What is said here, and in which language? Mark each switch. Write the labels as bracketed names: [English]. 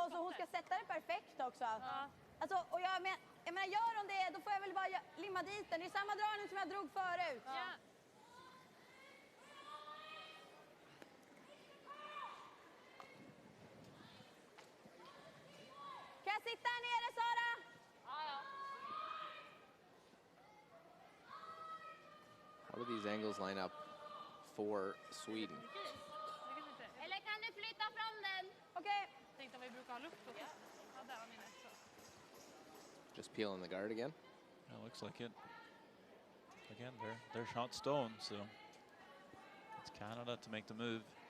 [Swedish] Ja, och så hon ska sätta det perfekt också. Alltså, och jag menar, gör hon det, då får jag väl bara limma dit den. Det är samma dragning som jag drog förut. Ja. Kan jag sitta här nere, Sara? [English] How do these angles line up for Sweden? [Swedish] Eller kan du flytta fram den? Okej. Tänkte om vi brukar ha luft och så. Ja, där var min så. [English] Just peeling the guard again. Yeah, looks like it. Again, they're shot stone, so it's Canada to make the move.